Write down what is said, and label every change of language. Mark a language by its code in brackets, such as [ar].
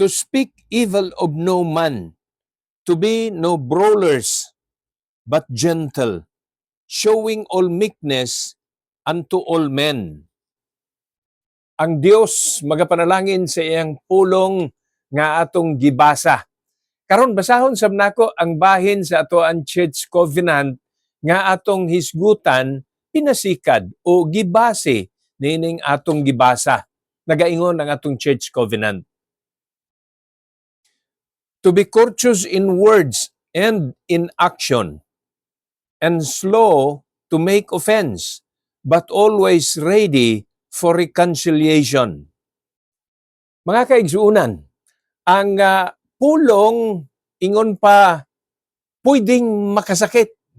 [en] To speak evil of no man, to be no brawlers, but gentle, showing all meekness unto all men. [ceb] Ang Dios magapanalangin sa iyang pulong nga atong gibasa. Karon basahon sab nako ang bahin sa atoan church covenant nga atong hisgutan pinasikad o gibase nining atong gibasa. Nagaingon ang atong church covenant. [en] To be courteous in words and in action, and slow to make offense, but always ready for reconciliation. [ceb] Mga kaigsuunan, ang pulong ingon pa pwedeng makasakit.